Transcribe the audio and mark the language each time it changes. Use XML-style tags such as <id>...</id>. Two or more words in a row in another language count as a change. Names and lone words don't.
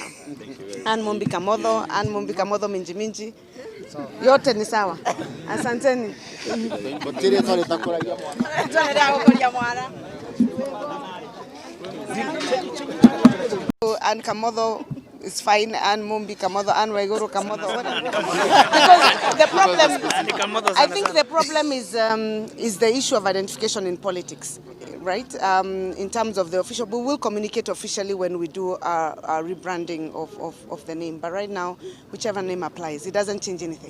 <sw>Ann Mumbi Kamotho, Minji Minji. Yote ni sawa. Asanteni.</sw> <en>Ann Kamotho is fine. Ann Mumbi Kamotho, Ann Waiguru Kamotho. Because the problem, I think the problem is the issue of identification in politics, right? In terms of the official, we will communicate officially when we do our rebranding of the name. But right now, whichever name applies, it doesn't change anything.</en>